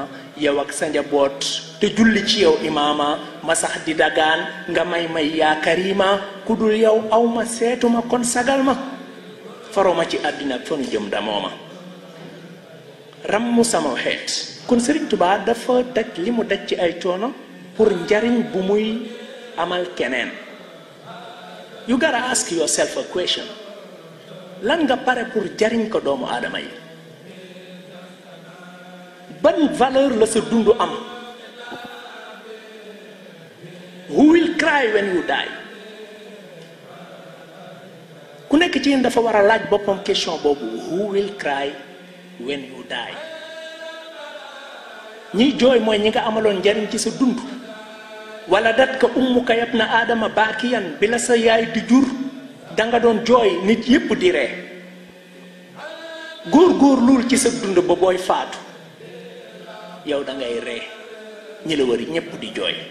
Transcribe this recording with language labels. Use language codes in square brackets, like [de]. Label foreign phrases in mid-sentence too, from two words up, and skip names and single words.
[wo] yow ak sa njaboot te julli ci yow imaama, ma sax di dagaan nga may [ar] يا كريما. [wo] ku dul yow aw ma seetuma kon sagal ma, faroma ci àddina ak fa nu jëm damoo ma. rammu sama xeet. kon Sëriñ Tuubaa dafa daj li mu daj ci ay coono pour njariñ bu muy amal keneen. [en] you gotta ask yourself a question: [wo] lan nga pare pour jariñ ko doomu aadama yi? ban valeur la sa dund am? [en] who will cry when you die? [wo] ku nekk ci yéen dafa war a laaj boppam question boobu: [en] who will cry when you die? [wo] ñiy jooy mooy ñi nga amaloon njariñ ci sa dund. [ar] ولدتك أمك يا ابن آدم باكيا, [wo] bi la sa yaay di jur danga doon jooy nit yépp di ree. góor lul ci sa dund ba booy faatu yow da ngay ree, ñi la wër ñépp di jooy.